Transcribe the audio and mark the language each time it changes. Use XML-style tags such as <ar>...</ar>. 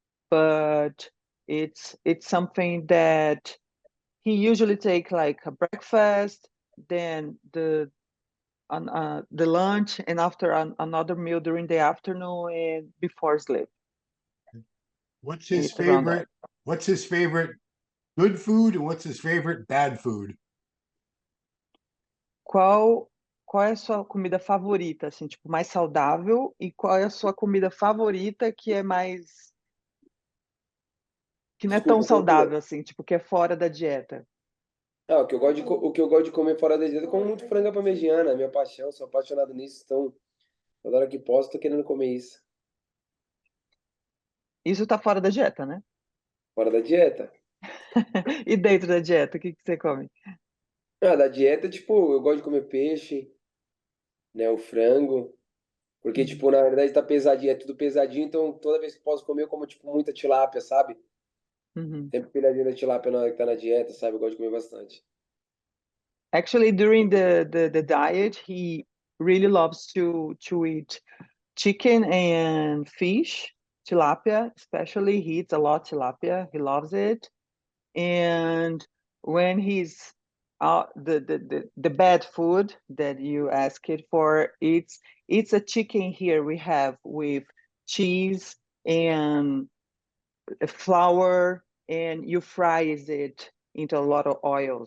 <en>But it's something that he usually take like a breakfast, then the lunch, and after another meal during the afternoon and before sleep. What's his It's around that. favorite? What's his favorite good food, and what's his favorite bad food?</en> <pt>Qual é a sua comida favorita, assim, tipo, mais saudável, e qual é a sua comida favorita que é mais que não é tão Desculpa, continua. saudável assim, tipo, que é fora da dieta? Ah, o que eu gosto de comer fora da dieta, eu como muito frango à parmegiana, é minha paixão, sou apaixonado nisso, então toda hora que posso tô querendo comer isso. Isso tá fora da dieta, né? Fora da dieta? E dentro da dieta, o que você come? Ah, da dieta, tipo, eu gosto de comer peixe, né, o frango, porque, tipo, na verdade tá pesadinho, é tudo pesadinho, então toda vez que posso comer, eu como, tipo, muita tilápia, sabe? Uhum. Sempre pilhadinha da tilápia na hora que tá na dieta, sabe? Eu gosto de comer bastante.</pt> <en>Actually, during the diet, he really loves to eat chicken and fish, tilapia, especially. He eats a lot tilapia. He loves it. And when he's the bad food that you asked it for, it's a chicken here we have with cheese and flour, and you fries it into a lot of oil.</en>